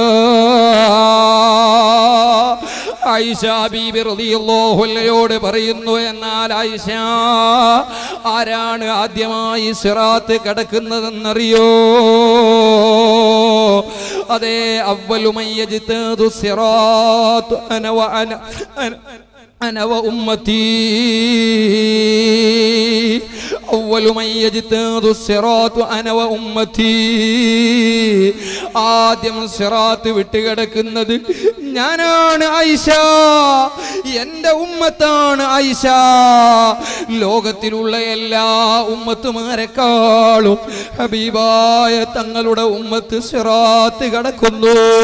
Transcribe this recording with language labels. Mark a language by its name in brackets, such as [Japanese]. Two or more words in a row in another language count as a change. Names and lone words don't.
[Malayalam] ആയിഷ ബീബി [Arabic] رضي الله عنها [Malayalam] പറയുന്നു, എന്നാൽ ആയിഷ, ആരാണ് ആദ്യമായി സിറാത്ത് കടക്കുന്നതെന്നറിയോ? [Arabic] അതേ أول من يجتاز الصراط أنا وأمتي أول من يجتاز الصراط أنا وأمتي [Malayalam] ആദ്യം സിറാത്ത് വിട്ടുകിടക്കുന്നത് ഞാനാണ് ആയിഷ, എൻ്റെ ഉമ്മത്താണ് ആയിഷ. ലോകത്തിലുള്ള എല്ലാ ഉമ്മത്തുമാരെക്കാളും ഹബീബായ തങ്ങളുടെ ഉമ്മത്ത് സിറാത്ത് കടക്കുന്നു.